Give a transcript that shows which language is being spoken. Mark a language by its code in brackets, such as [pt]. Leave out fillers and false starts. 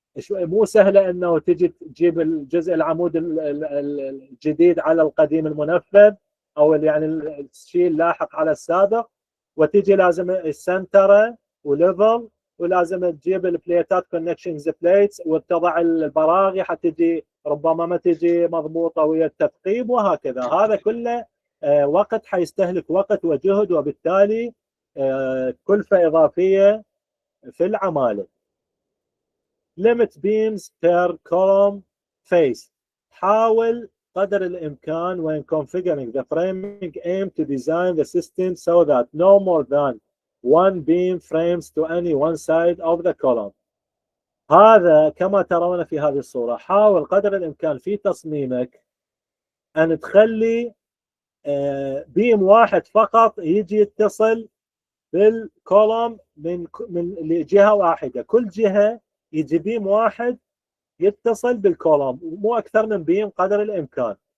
[ar] مو سهله انه تجي تجيب الجزء العمود الجديد على القديم المنفذ او يعني الشيء اللاحق على السابق، وتجي لازم السنتره وليفل، ولازم تجيب البليتات كونكشنز بليتس وتضع البراغي حتى تجي ربما ما تجي مضبوطه ويا التثقيب وهكذا. هذا كله وقت حيستهلك وقت وجهد، وبالتالي كلفه اضافيه في العماله. [en] limit beams per column face. حاول قدر الامكان when configuring the framing aim to design the system so that no more than one beam frames to any one side of the column. [ar] هذا كما ترون في هذه الصورة، حاول قدر الامكان في تصميمك ان تخلي بيم واحد فقط يجي يتصل بالكولوم من جهة واحدة، كل جهة يجي بيم واحد يتصل بالكولوم مو اكثر من بيم قدر الامكان.